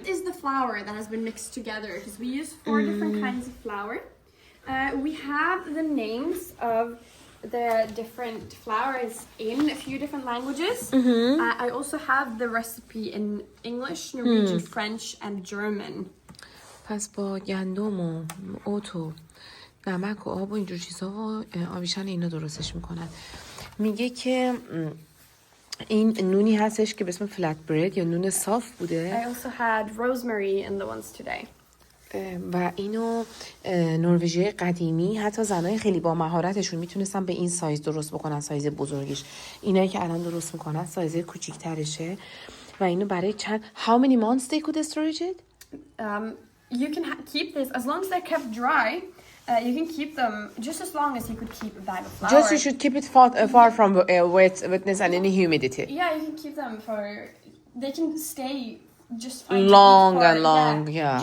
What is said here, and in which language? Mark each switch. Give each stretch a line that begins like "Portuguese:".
English: This is the flour that has been mixed together, because we use 4 different kinds of flour. We have the names of the different flours in a few different languages. I also have the recipe in English, Norwegian, French, and German.
Persian: پس با گندم و اوت و نمک و آب و اینجور چیزا و آویشن اینا درستش میکنن. میگه که این نونی هستش که به اسم فلت برید یا نون صاف بوده.
English: I also had rosemary in the ones today.
Persian: و اینو نروژی قدیمی حتی زنای خیلی با مهارتشون میتونستن به این سایز درست بکنن، سایز بزرگش. اینایی که الان درست میکنن سایز کوچیک‌ترشه و اینو برای چند
English: how many months they could storage it? You can keep this as long as they're kept dry. You can keep them just as long as you could keep a bag of flour. Just you should keep it far from wetness and any humidity. Yeah, you can keep them for, they can stay just fine long for, and long, yeah.